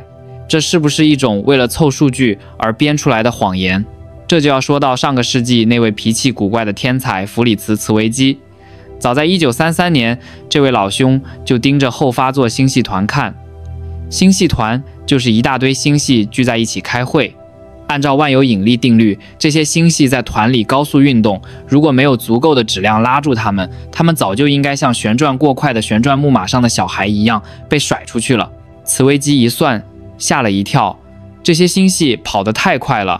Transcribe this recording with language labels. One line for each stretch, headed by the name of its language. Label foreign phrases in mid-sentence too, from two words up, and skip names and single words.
Chinese: 這是不是一種為了湊數據而編出來的謊言？這就要說到上個世紀那位脾氣古怪的天才弗里茨·茨維基。早在1933年，這位老兄就盯着后发座星系团看。星系团就是一大堆星系聚在一起開會。按照萬有引力定律，這些星系在團裡高速運動，如果沒有足夠的質量拉住它們，它們早就應該像旋轉過快的旋轉木馬上的小孩一樣被甩出去了。茨維基一算，嚇了一跳，這些星系跑得太快了。